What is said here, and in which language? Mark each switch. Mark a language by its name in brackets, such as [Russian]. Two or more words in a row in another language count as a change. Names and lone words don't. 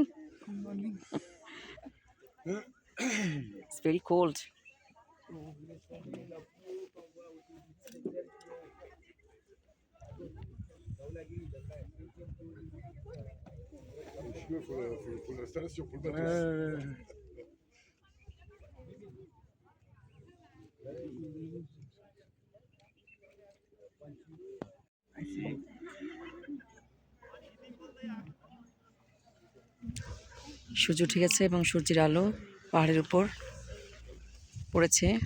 [English] Good morning. It's very cold. [French] Faut l'installation, faut le matos. [Bangla] সূর্য উঠে গেছে এবং সূর্যের আলো পাহাড়ের উপর পড়েছে।